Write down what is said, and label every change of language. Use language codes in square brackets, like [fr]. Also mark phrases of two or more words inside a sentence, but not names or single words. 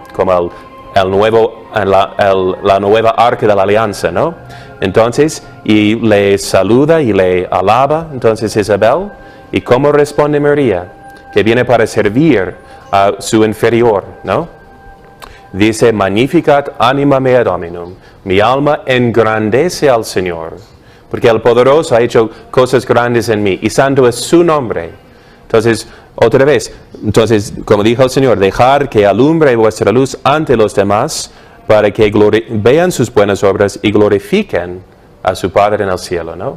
[es] Como la nueva arca de la alianza, ¿no? Entonces, y le saluda y le alaba, entonces Isabel, ¿y cómo responde María? Que viene para servir a su inferior, ¿no? Dice, [la] magnificat anima mea Dominum, [es] mi alma engrandece al Señor, porque el poderoso ha hecho cosas grandes en mí, y santo es su nombre. Entonces, otra vez, como dijo el Señor, dejar que alumbre vuestra luz ante los demás, para que vean sus buenas obras y glorifiquen a su Padre en el cielo, ¿no?